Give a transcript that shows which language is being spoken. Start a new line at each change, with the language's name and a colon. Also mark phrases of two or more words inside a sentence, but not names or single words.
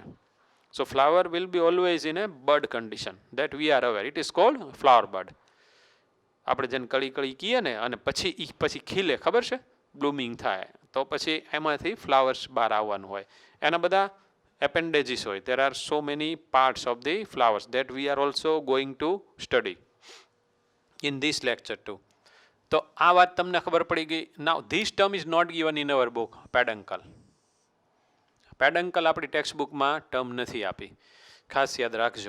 English: So flower will be always in a bud condition that we are aware. It is called flower bud.
Gujarati: આપણે જેને કળી કળી કહીએ ને, અને પછી ખીલે, ખબર છે, બ્લૂમિંગ થાય, તો પછી એમાંથી ફ્લાવર્સ બહાર આવવાનું હોય. એના બધા appendages હોય.
English: There are so many parts of the flowers that we are also going to study in this lecture too.
Gujarati: તો આ વાત તમને ખબર પડી ગઈ.
English: Now this term is not given in our book, peduncle.
Gujarati: આપણી ટેક્સ્ટ બુકમાં ટર્મ નથી આપી, ખાસ યાદ રાખજો.